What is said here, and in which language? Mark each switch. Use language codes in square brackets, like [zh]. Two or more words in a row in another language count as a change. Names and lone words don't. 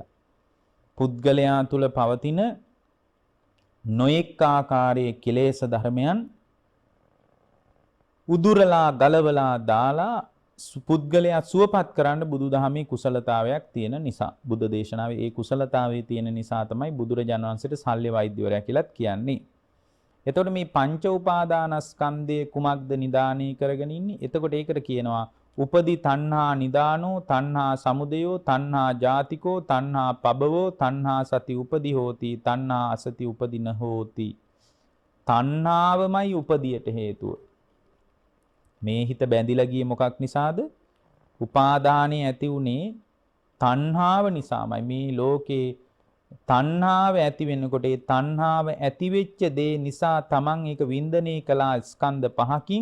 [si] පුද්ගලයා තුල පවතින නොඑක් ආකාරයේ කෙලෙස් ධර්මයන් උදුරලා ගලවලා දාලා පුද්ගලයා සුවපත් කරන්න බුදුදහමේ කුසලතාවයක් තියෙන නිසා බුද්ධ දේශනාවේ ඒ කුසලතාවයේ තියෙන නිසා තමයි බුදුරජාණන් වහන්සේට ශල්‍ය වෛද්‍යවරයා කියලාත් කියන්නේ. එතකොට මේ පංච උපාදානස්කන්ධයේ කුමක්ද නිදානී කරගෙන ඉන්නේ? එතකොට ඒකට කියනවා [pi] උපදි තණ්හා නිදානෝ, තණ්හා සමුදයෝ, තණ්හා ජාතිකෝ, තණ්හා පබවෝ, තණ්හා සති උපදි හෝති, තණ්හා අසති උපදින හෝති. [si] තණ්හාවමයි උපදියට හේතුව. මේ හිත බැඳිලා ගියේ මොකක් නිසාද? උපාදානයේ ඇති උනේ තණ්හාව නිසාමයි. මේ ලෝකේ තණ්හාව ඇති වෙනකොට ඒ තණ්හාව ඇති වෙච්ච දේ නිසා තමන් ඒක වින්දනය කළා ස්කන්ධ පහකින්.